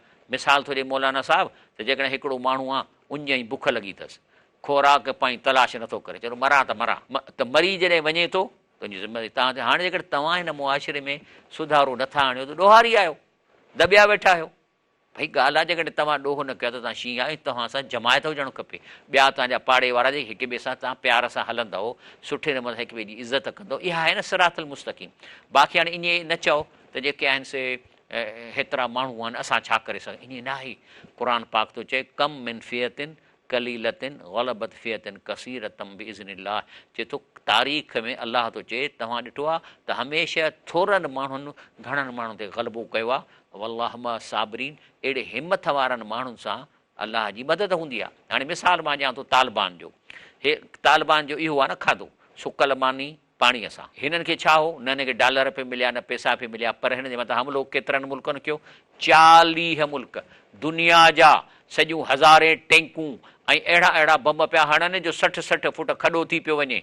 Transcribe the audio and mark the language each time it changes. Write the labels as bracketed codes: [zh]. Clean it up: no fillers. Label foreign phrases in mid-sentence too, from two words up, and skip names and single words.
[sd] मिसाल थो ॾिए मौलाना साहिबु, त जेकॾहिं हिकिड़ो माण्हू आहे, उन जी बुख लॻी अथसि, खुराक पाई तलाश नथो करे, चलो मरां त मरां, त मरी जॾहिं वञे थो, तुंहिंजी ज़िमेदारी तव्हां ते। हाणे जेकॾहिं तव्हां हिन मुआशिरे में सुधारो नथा आणियो त ॾोहारी आहियो, दॿिया वेठा आहियो। भई ॻाल्हि आहे, जेकॾहिं तव्हां ॾोह न कयो त तव्हां शींहं आहियो, तव्हां सां जमायत हुजणु खपे। ॿिया तव्हांजा पाड़े वारा जेके हिक ॿिए सां तव्हां प्यार सां हलंदव, सुठे नमूने हिक ॿिए जी इज़त कंदव, इहा आहे न सिरातल मुस्तक़ीम। बाक़ी हाणे ईअं न चओ त जेके आहिनि से हेतिरा माण्हू आहिनि, असां छा करे सघूं, ईअं न आहे। क़ुर पाक थो चए, [ar] كم من فئة قليلة غلبت فئة كثيرة بإذن الله. [sd] चए थो तारीख़ में अलाह थो चए, तव्हां ॾिठो आहे त हमेशह थोरनि माण्हुनि घणनि माण्हुनि ते ग़लबो कयो आहे। [ar] والله مع صابرين, [sd] अहिड़े हिमत वारनि माण्हुनि सां अलाह जी मदद हूंदी आहे। हाणे मिसाल मां ॾियां थो तालिबान जो। हे तालिबान जो इहो आहे न खाधो, सुकल मानी पाणीअ सां। हिननि खे छा हो, न हिनखे डॉलर पे मिलिया, न पैसा पे मिलिया, पर हिन जे मथां हमिलो केतिरनि मुल्कनि कयो? 40 मुल्क दुनिया जा, सॼियूं हज़ारे टैंकूं ऐं अहिड़ा अहिड़ा बम पिया हणनि जो 60-60 फुट खॾो थी पियो वञे।